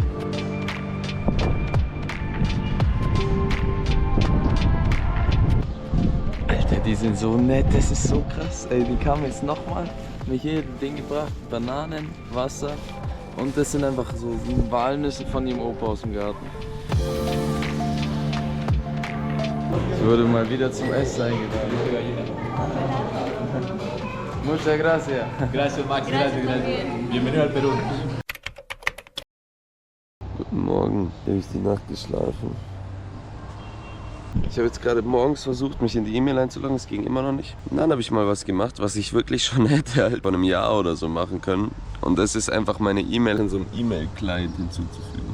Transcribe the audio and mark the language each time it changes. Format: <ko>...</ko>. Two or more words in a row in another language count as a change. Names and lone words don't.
<de>Die sind so nett, das ist so krass. Ey, die kamen jetzt nochmal, mir hier ein Ding gebracht, Bananen, Wasser und das sind einfach so Walnüsse von ihrem Opa aus dem Garten. Ich wurde mal wieder zum Essen eingeladen.</de> <es>Muchas gracias. Gracias, Max. Gracias. Bienvenido al Perú.</es> <de>Guten Morgen, habe ich die Nacht geschlafen. Ich habe jetzt gerade morgens versucht, mich in die E-Mail einzuloggen, es ging immer noch nicht. Und dann habe ich mal was gemacht, was ich wirklich schon hätte halt vor einem Jahr oder so machen können. Und das ist einfach meine E-Mail in so einem E-Mail-Client hinzuzufügen.</de>